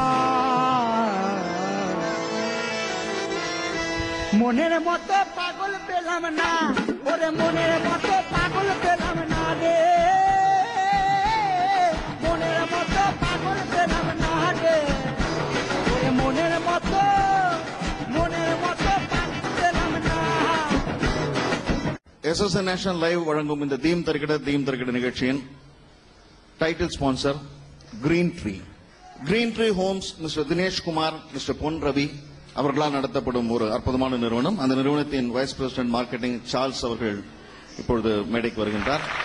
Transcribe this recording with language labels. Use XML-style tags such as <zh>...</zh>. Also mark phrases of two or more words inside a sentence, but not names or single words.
<bn>মনের মতো পাগল পেলাম না, ওরে মনের মতো পাগল পেলাম না রে, মনের মতো পাগল পেলাম না রে, ওরে মনের মতো পাগল পেলাম না।</bn> <ta>SSN நேஷனல் லைவ் வழங்கும் இந்த தீம் தருகிட நிகழ்ச்சியின்</ta> <en>title sponsor</en> <ta>கிரீன் ட்ரீ ஹோம்ஸ் மிஸ்டர் தினேஷ் குமார், மிஸ்டர் பொன் ரவி அவர்களால் நடத்தப்படும் ஒரு அற்புதமான நிறுவனம். அந்த நிறுவனத்தின்</ta> <en>vice president marketing</en> <ta>சார்ல்ஸ் அவர்கள் இப்பொழுது மேடைக்கு வருகின்றார்.</ta>